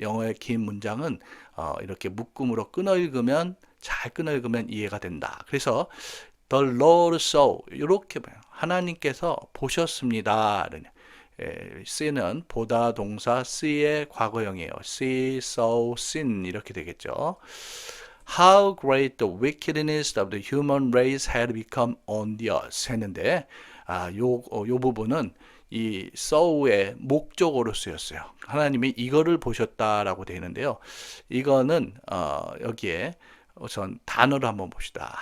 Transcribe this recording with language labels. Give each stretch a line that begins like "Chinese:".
Korean: 영어의 긴 문장은 이렇게 묶음으로 잘 끊어 읽으면 이해가 된다. 그래서
English: The Lord saw,
Korean: 이렇게 봐요. 하나님께서 보셨습니다. see는 보다 동사 see의 과거형이에요.
English: see, saw, seen
Korean: 이렇게 되겠죠.
English: How great the wickedness of the human race had become on the earth
Korean: 했는데 요 부분은 이 saw의 목적어로 쓰였어요. 하나님이 이거를 보셨다라고 되어 있는데요. 이거는 여기에 우선 단어를 한번 봅시다.